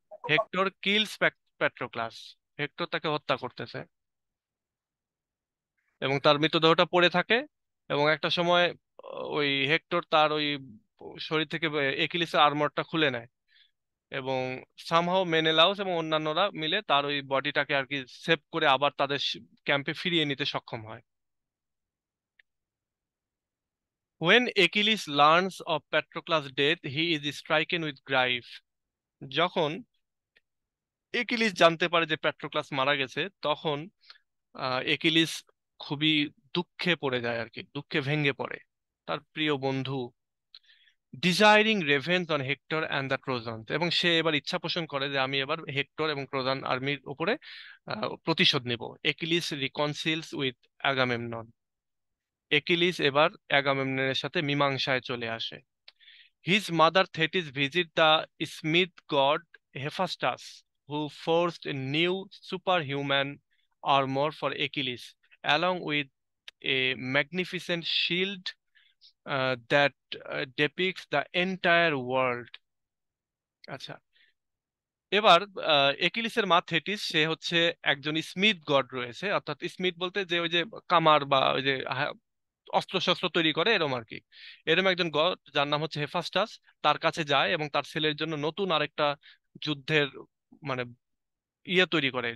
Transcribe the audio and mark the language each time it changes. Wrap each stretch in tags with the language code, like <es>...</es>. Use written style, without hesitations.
<en>Hector kills Patroclus,</en> <bn>hectare তাকে হত্যা করতেছে, এবং তার মৃতদেহটা পড়ে থাকে। এবং একটা সময় ওই হেক্টর তার ওই শরীর থেকে একিলিসের আর্মরটা খুলে নেয়, এবং সামহাও মেনেলাউস এবং অন্যান্যরা মিলে তার ওই বডিটাকে আর কি সেভ করে আবার তাদের ক্যাম্পে ফিরিয়ে নিতে সক্ষম হয়।</bn> <en>When Achilles learns of Patroclus' death, he is stricken with grief.</en> <bn>যখন একিলিস জানতে পারে যে প্যাট্রোক্লাস মারা গেছে, তখন একিলিস খুবই দুঃখে পড়ে যায় আর কি, দুঃখে ভেঙে পড়ে। তার প্রিয় বন্ধু</bn> <en>desiring revenge on Hector and the Trojan,</en> <bn>এবং সে এবার ইচ্ছা পোষণ করে যে আমি এবার হেক্টর এবং ট্রোজান আর্মির উপরে প্রতিশোধ নিব।</bn> <en>Achilles reconciles with Agamemnon.</en> <bn>একিলিস এবার অ্যাগামেমননের সাথে মীমাংসায় চলে আসে।</bn> <en>His mother Thetis visit the smith god Hephaestus, who forged a new superhuman armor for Achilles, along with a magnificent shield that depicts the entire world.</en> <bn>আচ্ছা, এবার একিলিসের মা থেটিস, সে হচ্ছে একজন স্মিথ গড রয়েছে, অর্থাৎ স্মিথ বলতে যে ওই যে কামার বা ওই যে অস্ত্র শস্ত্র তৈরি করে এরম আর কি। এরম একজন গড যার নাম হচ্ছে হেফাস্টাস তার কাছে যায় এবং তার ছেলের জন্য নতুন আরেকটা যুদ্ধের মানে তৈরি করে।</bn>